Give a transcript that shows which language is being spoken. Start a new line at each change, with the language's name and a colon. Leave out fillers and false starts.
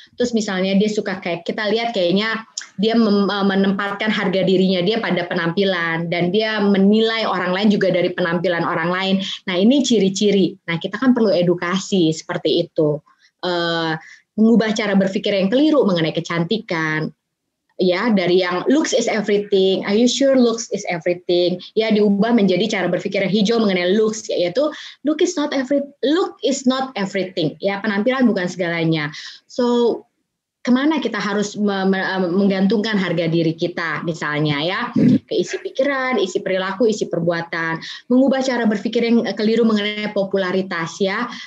Indonesian: Terus misalnya dia suka kayak kita lihat kayaknya dia menempatkan harga dirinya dia pada penampilan dan dia menilai orang lain juga dari penampilan orang lain. Nah, ini ciri-ciri. Nah, kita kan perlu edukasi seperti itu. Mengubah cara berpikir yang keliru mengenai kecantikan. Ya, dari yang
English: looks is everything, are you sure looks is everything?
Indonesian: Ya, diubah menjadi cara berpikir yang hijau mengenai looks, yaitu
English: look is not everything.
Indonesian: Ya, penampilan bukan segalanya. So, kemana kita harus menggantungkan harga diri kita, misalnya ya, ke isi pikiran, isi perilaku, isi perbuatan, mengubah cara berpikir yang keliru mengenai popularitas, ya.